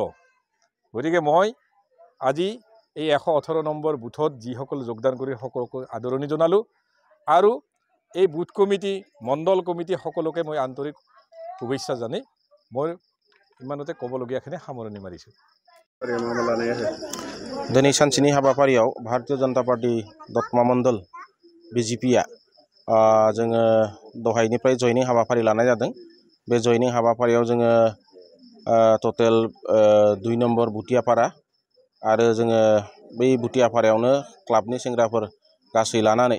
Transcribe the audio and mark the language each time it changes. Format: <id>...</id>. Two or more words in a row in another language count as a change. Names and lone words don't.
<as>গতিকে মই আজি এই 118 নম্বৰ বুথত যিসকল যোগদান কৰি সকলোকে আদৰণি জনালোঁ আৰু এই বুথ কমিটি, মণ্ডল কমিটি সকলোকে মই আন্তৰিক শুভেচ্ছা জানি মই ইমানতে ক'বলগীয়াখিনি সামৰণি মাৰিছোঁ।</as> <brx>दिनै सानसेनि हाबाफारियाव भारतीय जनता पार्टी दतमा मण्डल BJPआ जोङो दहायनिफ्राय जयनिं हाबाफारि लानाय जादों। बे जयनिं हाबाफारियाव जोङो टटेल 2 नम्बर बुटियापारा आरो जोङो बै बुटियापारायावनो क्लाबनि सेंग्राफोर गासै लानानै</brx>